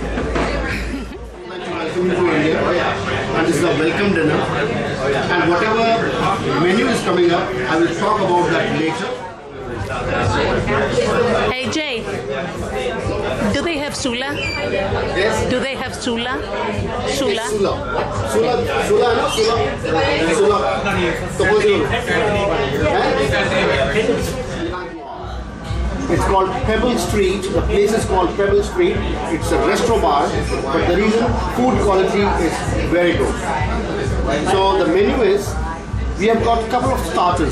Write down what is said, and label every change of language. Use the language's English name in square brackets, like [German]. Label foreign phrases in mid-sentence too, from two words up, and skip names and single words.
[English] Welcome to India, and this is a welcome dinner. And whatever menu is coming up, I will talk about that later. Hey Jay, do they have Sula? Yes. Do they have Sula? Sula? Sula. Sula, no? Sula. It's called Pebble Street. The place is called Pebble Street. It's a restaurant bar, but the reason food quality is very good. So the menu is, we have got a couple of starters.